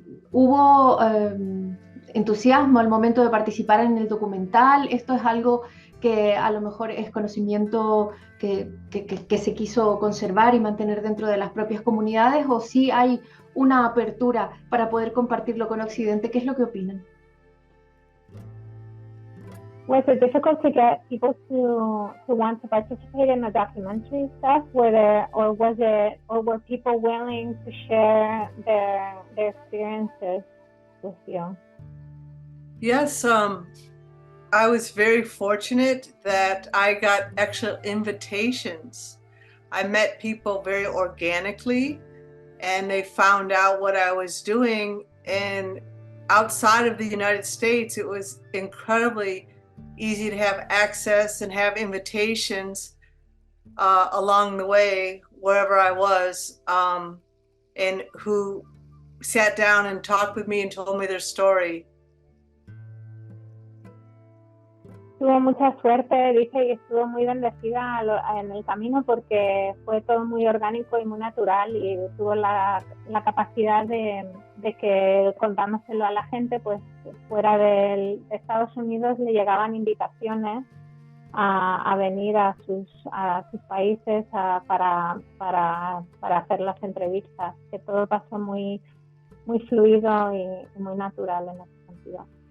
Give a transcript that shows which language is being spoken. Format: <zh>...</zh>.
<es>¿Hubo entusiasmo al momento de participar en el documental? ¿Esto es algo que a lo mejor es conocimiento que se quiso conservar y mantener dentro de las propias comunidades, o si hay una apertura para poder compartirlo con Occidente. ¿Qué es lo que opinan?</es> <en>Was it difficult to get people to want to participate in the documentary stuff? Were people willing to share their experiences with you? Yes, I was very fortunate that I got actual invitations. I met people very organically, and they found out what I was doing. And outside of the United States, it was incredibly easy to have access and have invitations along the way, wherever I was, and who sat down and talked with me and told me their story.</en> <es>Tuvo mucha suerte, dice, y estuvo muy bendecida en el camino porque fue todo muy orgánico y muy natural, y tuvo la capacidad de que, contándoselo a la gente, pues fuera de Estados Unidos le llegaban invitaciones a venir a sus países para hacer las entrevistas, que todo pasó muy, muy fluido y muy natural en ese sentido.</es>